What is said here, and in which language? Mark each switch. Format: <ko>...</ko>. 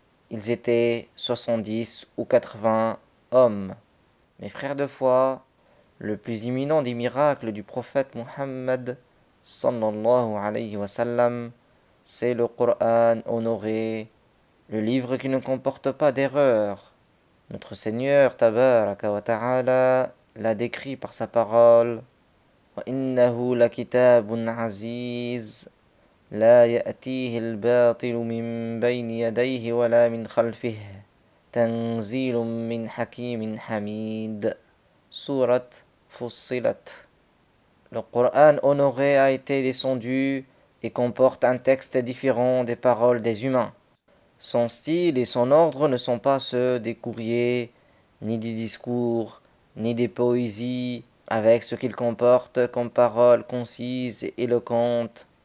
<fr>Ils étaient 70 ou 80 hommes. Mes frères de foi, le plus imminent des miracles du prophète Muhammad</fr> <ar>sallallahu alayhi wa sallam,</ar> <fr>c'est le Coran honoré, le livre qui ne comporte pas d'erreur. Notre Seigneur tabaraka wa ta'ala l'a décrit par sa parole</fr> <ar>وَإِنَّهُ لَكِتَابٌ عَزِيزٌ لا يأتيه الباطل من بين يديه ولا من خلفه تنزيل من حكيم حميد.</ar> <fr>Sourate Fussilat. Le Coran honoré a été descendu et comporte un texte différent des paroles des humains. Son style et son ordre ne sont pas ceux des courriers, ni des discours, ni des poésies, avec ce qu'il comporte comme paroles concises et éloquentes.</fr>